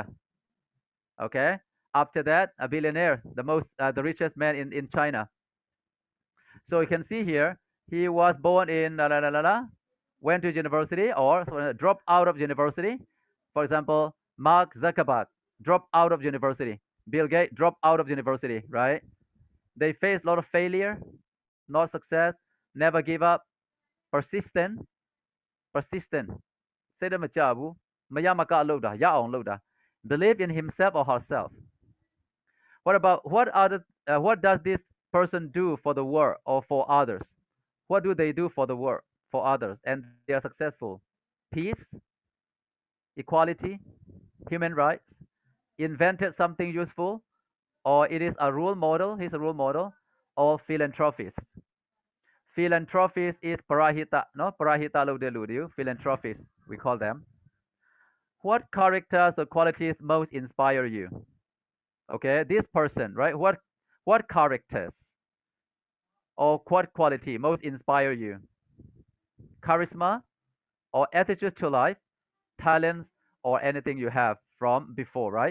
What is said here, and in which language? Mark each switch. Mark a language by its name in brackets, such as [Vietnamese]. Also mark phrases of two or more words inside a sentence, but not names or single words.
[English] okay after that a billionaire the richest man in China so you can see here he was born in went to university or dropped out of university for example Mark Zuckerberg dropped out of university Bill Gates dropped out of university right they face a lot of failure not success never give up persistent [Burmese] စိတ်တမကြဘူးမရမကလုပ်တာရအောင်လုပ်တာ [English] believe in himself or herself what does this person do for the world or for others what do they do for the world for others and they are successful peace equality human rights invented something useful or it is a role model he's a role model or philanthropist philanthropist is parahita no [Burmese] ပရဟိတ လုပ်တဲ့လူတွေ [English] philanthropist we call them what characters or qualities most inspire you okay this person right What characters or what quality most inspire you? Charisma or attitude to life, talents, or anything you have from before, right?